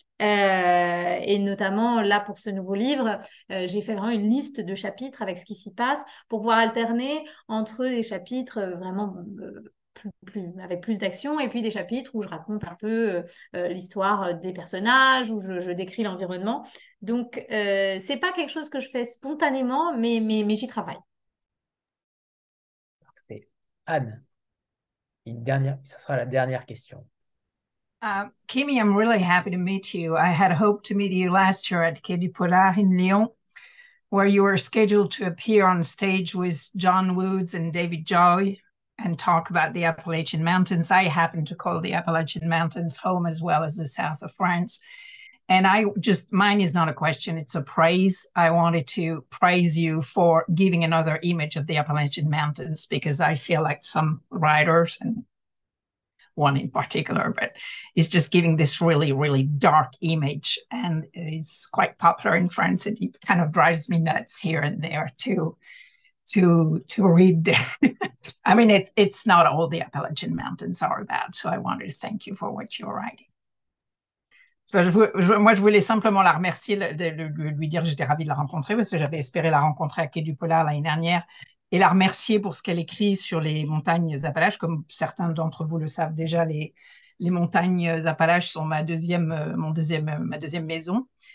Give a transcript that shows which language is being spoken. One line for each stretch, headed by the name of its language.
French: Et notamment là pour ce nouveau livre, j'ai fait vraiment une liste de chapitres avec ce qui s'y passe pour pouvoir alterner entre des chapitres vraiment avec plus d'action et puis des chapitres où je raconte un peu l'histoire des personnages, où je décris l'environnement. Donc c'est pas quelque chose que je fais spontanément, mais j'y travaille. Parfait. Anne, ça sera la dernière question.
English: Kimi, I'm really happy to meet you. I had hoped to meet you last year at Quai du Polar in Lyon, where you were scheduled to appear on stage with John Woods and David Joy and talk about the Appalachian Mountains. I happen to call the Appalachian Mountains home as well as the south of France. And mine is not a question, it's a praise. I wanted to praise you for giving another image of the Appalachian Mountains, because I feel like some writers, and one in particular, but it's just giving this really, really dark image, and it is quite popular in France. It kind of drives me nuts here and there to read. I mean, it's not all the Appalachian Mountains are bad, so I wanted to thank you for what you're writing.
French: So, moi, je voulais simplement la remercier, lui dire que j'étais ravie de la rencontrer, parce que j'avais espéré la rencontrer à Quai du Polar l'année dernière, et la remercier pour ce qu'elle écrit sur les montagnes Appalaches. Comme certains d'entre vous le savent déjà, les montagnes Appalaches sont ma deuxième maison.